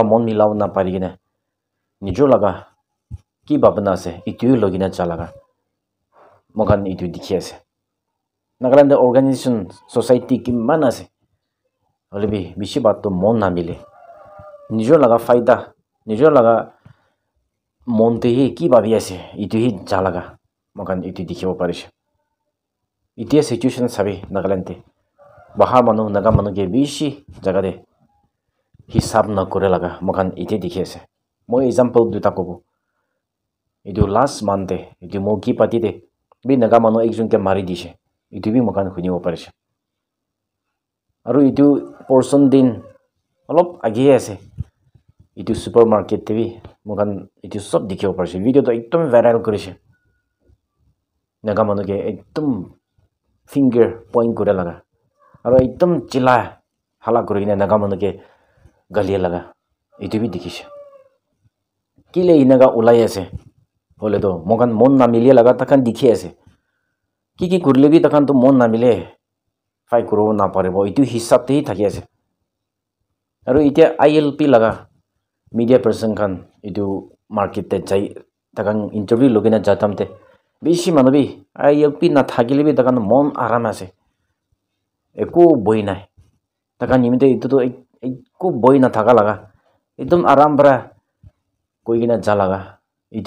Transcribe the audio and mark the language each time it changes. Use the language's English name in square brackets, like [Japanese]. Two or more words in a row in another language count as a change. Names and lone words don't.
[Naga Pidgin] mon milaw na pari gine nijor laga ki babna ase itu logina chalaga mogan itu dikhi ase Nagaland [English] organization society [Naga Pidgin] ki man ase holebi bishi bat to mon na mile nijor laga faida nijor laga monte hi ki babi ase itu hi jalaga mogan itu dikhibo parise itia situation sabi Nagaland te bahar manu naga manu ge bishi jaga de hisab na kore laga mogan ite dikhi ase moi example duta kobo itu [English] last month [Naga Pidgin] te itu mo ki pati de bi naga manu ekjon ke mari dise itu bi mogan khunibo parise aru itu portion din olop agi ase itu supermarket te bi mogan itu sob dikhibo parise video to ekdom viral korise naga manu ke ekdom [English] finger point [Naga Pidgin] kore laga aru ekdom chila hala kurine naga manu ke galia laga itu bi dikhise kile inaga ulai ase hole to mogan mon na milia laga takan dikhi ase ki kurle bi takan to mon na mile fai kuro na paribo itu hisab te thaki ase aru itia ILP laga [English] media person [Naga Pidgin] kan itu market te jai takan interview logina jatamte bishi manobi ILP na thakile bi takan mon aram ase eko boi nai takan nimite itu to eko boi na thaka laga ekdom aram bara koigina jalaga itu